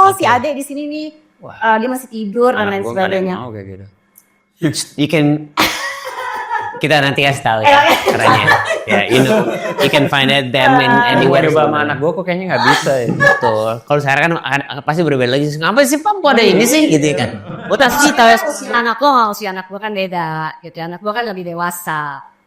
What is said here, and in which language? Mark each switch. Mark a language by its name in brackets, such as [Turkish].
[Indonesian] Si adek di sini nih, dia masih tidur dan lain sebagainya. Mau kayak gitu. [English] You can [Indonesian] kita nanti kasih tahu ya caranya. [English] Ya, you can find them in anywhere. [Indonesian] Coba sama anak gue kok kayaknya nggak bisa ya. Betul. Kalau sekarang kan pasti berbeda lagi. Ngapa sih Pam kok ada ini sih gitu ya kan? Gue tak sih tahu. Anak lo, si anak gue kan beda gitu. Anak gue kan lebih dewasa.